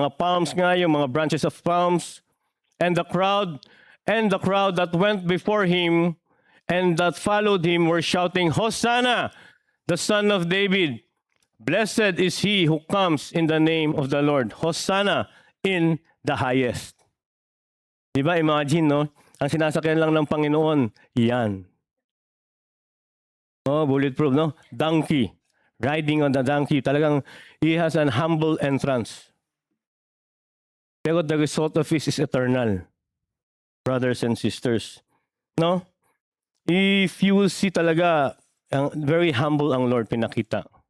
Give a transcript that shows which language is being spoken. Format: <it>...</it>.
<en>Mga palms</en> <tl>nga, yung mga</tl> <en>branches of palms. And the crowd that went before him and that followed him were shouting, "Hosanna, the Son of David. Blessed is he who comes in the name of the Lord. Hosanna in the highest." Diba, imagine, no?</en> <tl>Ang sinasakyan lang ng Panginoon, yan.</tl> <en>Oh, bulletproof, no? Donkey. Riding on the donkey. Talagang, he has an humble entrance. Pero the result of it is eternal. Brothers and sisters. No? If you will see talaga, very humble</en> <tl>ang Lord pinakita.</tl>